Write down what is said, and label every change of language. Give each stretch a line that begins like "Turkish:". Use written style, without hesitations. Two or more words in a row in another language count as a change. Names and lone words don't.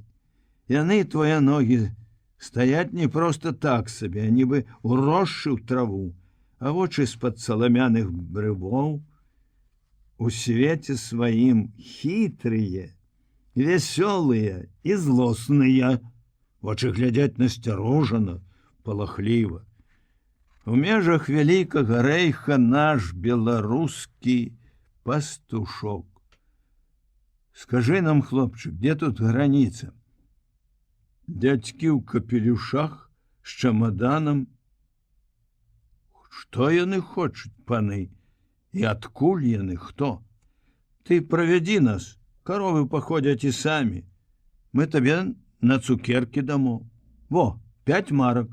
Belarusian: Яны, твоя ногі, стаяць не проста так сабе, а нібы уросшы ў траву, а вочы з-пад саламяных брывоў у свеце сваім хітрыя, вясёлыя і злосныя. Вочы глядзяць насцярожана, палахліва. У межах вялікага рэйха наш беларускі пастушок. Скажы нам, хлопчык,
Russian: где тут граница?
Belarusian: Дядькі ў капелюшах з чамаданам. Што яны хочуць, паны? І адкуль яны, хто? Ты правядзі нас, каровы паходзяць і самі. Мы табе на цукеркі дамо. Во, 5 марак.